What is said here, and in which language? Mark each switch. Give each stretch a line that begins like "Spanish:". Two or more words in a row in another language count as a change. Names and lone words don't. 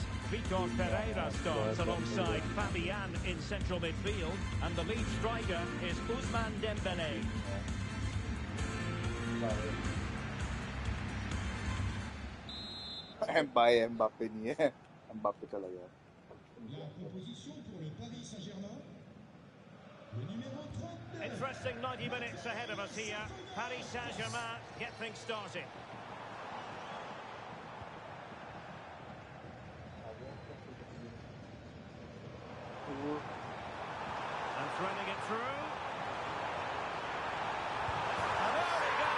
English: Vitor Pereira starts alongside Fabian in central midfield. And the lead striker is Ousmane Dembélé.
Hindi: Mbappé नहीं है, Mbappé चला गया.
French: La proposition pour le Paris Saint-Germain. Le numéro 39.
English: Interesting 90 minutes ahead of us here. Paris Saint-Germain get things started. And threading it through. And there we go.